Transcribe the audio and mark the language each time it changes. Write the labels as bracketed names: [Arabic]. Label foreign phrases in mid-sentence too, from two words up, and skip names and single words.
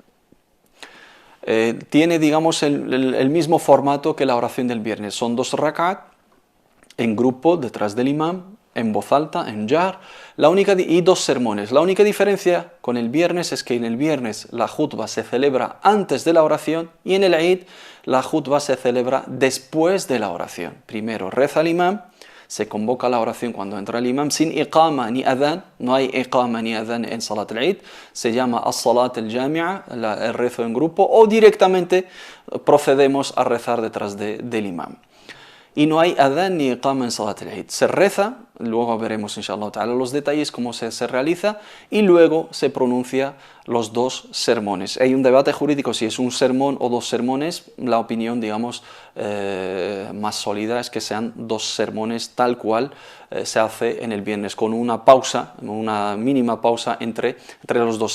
[Spanish] Tiene, digamos, el mismo formato que la oración del viernes, son 2 rak'at en grupo detrás del imam, en voz alta, en jar, y 2 sermones. La única diferencia con el viernes es que en el viernes la khutba se celebra antes de la oración y en el Eid la khutba se celebra después de la oración. Primero reza el imam, se convoca la oración cuando entra el imam sin iqama ni adhan, no hay iqama ni adhan en Salat al-Eid, se llama [Arabic] الصلاة الجامعة, [Spanish] el rezo en grupo, o directamente procedemos a rezar detrás del imam. Y no hay adhan ni iqama en Salat al-Eid. Se reza, luego veremos [Arabic] إن شاء الله تعالى [Spanish] los detalles cómo se realiza, y luego se pronuncia los 2 sermones. Hay un debate jurídico si es un sermón o 2 sermones. La opinión, digamos, más sólida es que sean 2 sermones tal cual se hace en el viernes, con una pausa, una mínima pausa entre los 2.